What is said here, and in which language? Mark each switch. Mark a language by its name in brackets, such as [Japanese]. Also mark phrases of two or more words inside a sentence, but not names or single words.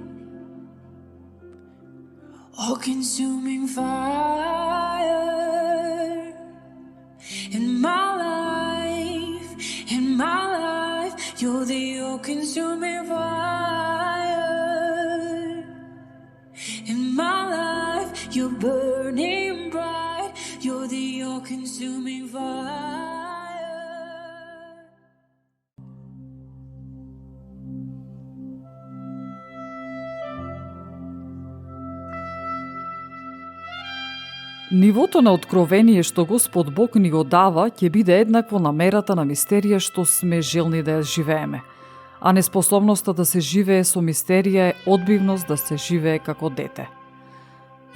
[English] All-consuming fire in my life, you're the all-consuming fire in my life, you're burning bright, you're the all-consuming fire. [Macedonian] Нивото на откровение што Господ Бог ни го дава ќе биде еднакво на мерата на мистерија што сме желни да ја живееме, а неспособноста да се живее со мистерија е одбивност да се живее како дете.